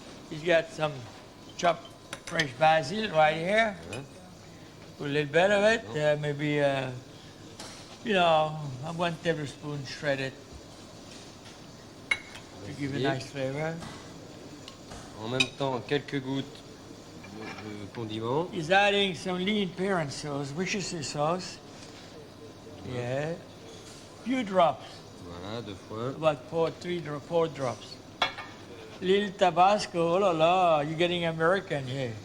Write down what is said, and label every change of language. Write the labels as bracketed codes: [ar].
[en] He's got some chopped fresh basil right here. Put a little bit of it, maybe, you know, 1 tablespoon shredded to give a nice flavor. [fr] En même temps, quelques gouttes de condiment. [en] He's adding some lean parent sauce, Worcestershire sauce. Yeah. Few drops, [fr] Voilà, 2 fois. [en] about 4 drops. Little Tabasco, oh la la, you're getting American here.